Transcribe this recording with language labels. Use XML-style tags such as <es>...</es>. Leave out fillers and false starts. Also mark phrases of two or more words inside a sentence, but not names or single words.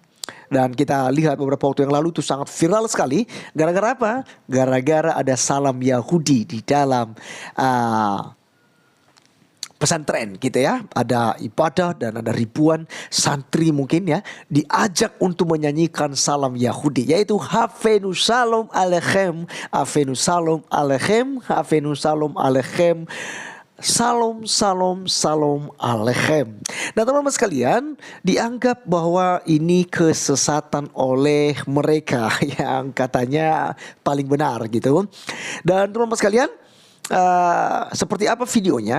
<id>Dan kita lihat beberapa waktu yang lalu itu sangat viral sekali. Gara-gara apa? Gara-gara ada salam Yahudi di dalam pesantren gitu ya. Ada ibadah dan ada ribuan santri mungkin ya diajak untuk menyanyikan salam Yahudi, yaitu</id> <he>הבאנו שלום עליכם, הבאנו שלום עליכם, הבאנו שלום עליכם, שלום, שלום, שלום עליכם.</he> <id>Nah teman-teman sekalian, dianggap bahwa ini kesesatan oleh mereka yang katanya paling benar gitu. Dan teman-teman sekalian, seperti apa videonya?</id>